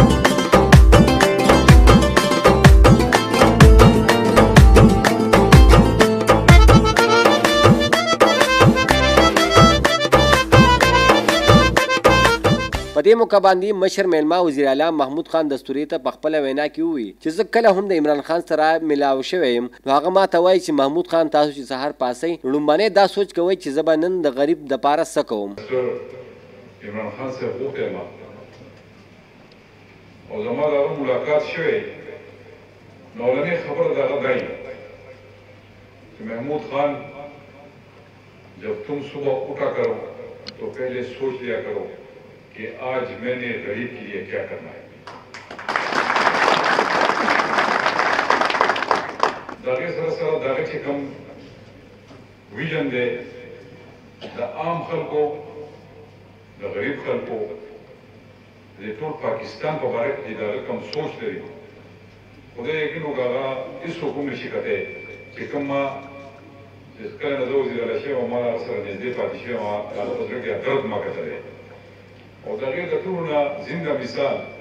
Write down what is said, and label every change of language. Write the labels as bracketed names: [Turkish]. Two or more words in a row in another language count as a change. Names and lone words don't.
[Pashto] په دې موقع باندې مشر میلمه وزیر اعلی محمود خان دستوري ته په خپله وینا کې وویل چې زه کله هم د عمران خان سره ملاو شوی یم نو هغه ما ته وایي چې محمود خان تاسو چې سهار پاسئ لومبنی دا سوچ کوئ چې زه به نن د غریب دپاره څه کوم. عمران خان صاحب غوښتی یم او زما د هغه ملاقات شوی نو اولنۍ خبره د هغه دا چې [Urdu] محمود خان جب تم صبح اٹھا کرو تو پہلے سوچ لیا کرو کہ آج میں نے غریب کے لیے کیا کرنا ہے. [Pashto] داغه سره سره داغه چې کوم ویژن دی د عام خلکو د غریب خلکو د ټول پاکستان په باره کې داغه کوم سوچ لري خدای یقین وکړه هغه هېڅوک هم نشي کتی چې کوم ما چې کله نه زه وزیر اعلی شوی وم ما هغه سره نږدې پاتې شوی وم هغه په زړه کې درد ما کتلی او د هغې د ټولو نه زنده مثال